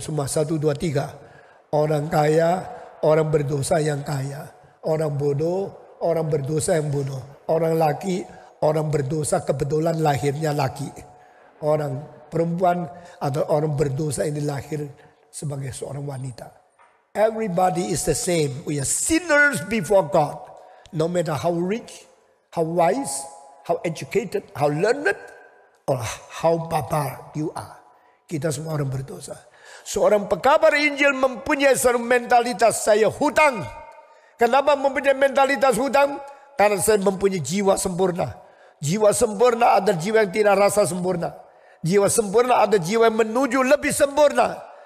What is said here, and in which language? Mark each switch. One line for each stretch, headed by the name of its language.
Indonesian: Semua 1, 2, 3. Orang kaya, orang berdosa yang kaya. Orang bodoh, orang berdosa yang bodoh. Orang laki, orang berdosa kebetulan lahirnya laki. Orang perempuan atau orang berdosa ini lahir sebagai seorang wanita.
English: Everybody is the same. We are sinners before God. No matter how rich, how wise, how educated, how learned, or how barbar you are.
Indonesian: Kita semua orang berdosa. Seorang pekabar Injil mempunyai satu mentalitas, saya hutang. Kenapa mempunyai mentalitas hutang? Karena saya mempunyai jiwa sempurna. Jiwa sempurna adalah jiwa yang tidak rasa sempurna. Jiwa sempurna adalah jiwa yang menuju lebih sempurna.